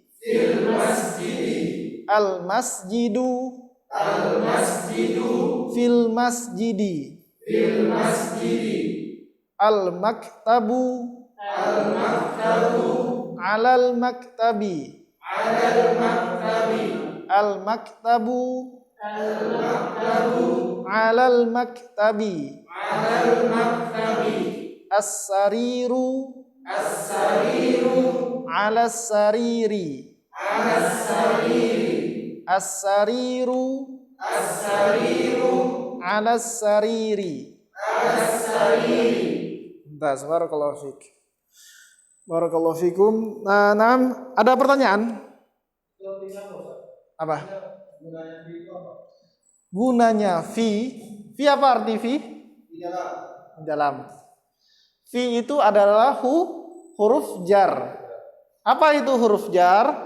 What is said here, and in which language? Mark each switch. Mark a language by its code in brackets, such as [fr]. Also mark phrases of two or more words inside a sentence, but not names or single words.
[ar] المسجدُ في المسجدِ. المكتبُ على المكتبِ. المكتبُ على المكتبِ. السريرُ على السريرِ. السريرُ على السريرِ. بارك الله فيك. بارك الله فيكم. [id] Nah, ada pertanyaan? Apa? Gunanya fi. Fi apa arti fi? Di dalam. Fi itu adalah huruf jar. Apa itu huruf jar?